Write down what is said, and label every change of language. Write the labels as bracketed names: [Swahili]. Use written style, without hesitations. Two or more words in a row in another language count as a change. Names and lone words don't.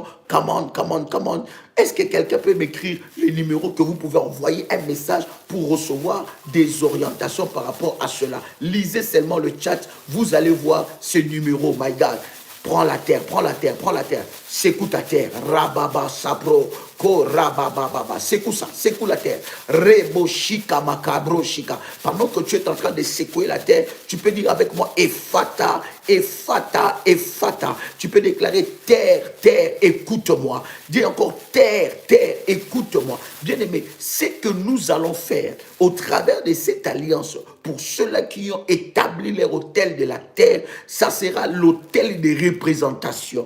[English] Come on. [French] Est-ce que quelqu'un peut m'écrire le numéro que vous pouvez envoyer un message pour recevoir des orientations par rapport à cela? Lisez seulement le chat, vous allez voir ce numéro, [English] my God. [French] Prends la terre. Secoue ta terre. Rababa sapro. Ko rababa. Secoue la terre. Rebo shika makabro shika. Pendant que tu es en train de secouer la terre, tu peux dire avec moi Ephata. Tu peux déclarer terre, écoute-moi. Dis encore terre, écoute-moi. Bien-aimé, ce que nous allons faire au travers de cette alliance, pour ceux-là qui ont établi leur hôtel de la terre, ça sera l'hôtel de représentation.